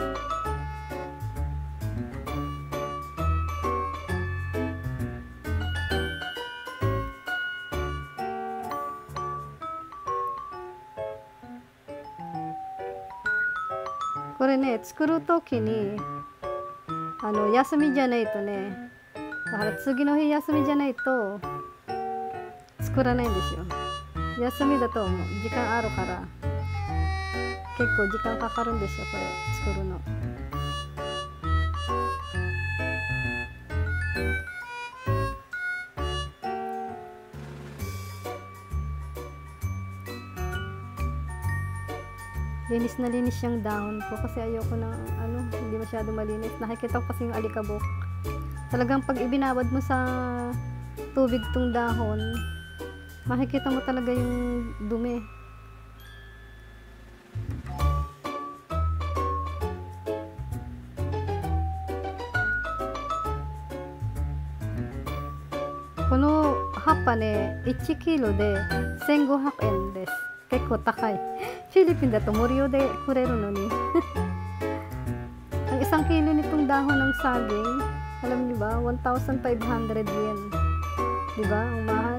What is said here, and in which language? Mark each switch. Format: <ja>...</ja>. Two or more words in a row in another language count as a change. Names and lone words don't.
<ja>これね、作るときに休みじゃないとね、だから次の日休みじゃないと作らないんですよ。休みだともう時間あるから結構時間かかるんですよ、これ作るの。</ja> <tl>Linis na linis yung dahon ko kasi ayoko na hindi masyado malinis. Nakikita ko kasi yung alikabok. Talagang pag ibinabad mo sa tubig tong dahon, makikita mo talaga yung dumi.</tl> <ja>この葉っぱね1キロで1500円です. 結構高い。フィリピンだと無料でくれるのに。</ja> <tl>Ang 1 kilo nitong dahon ng saging, alam niyo ba, 1,500 yen. Diba? Ang mahal.</tl>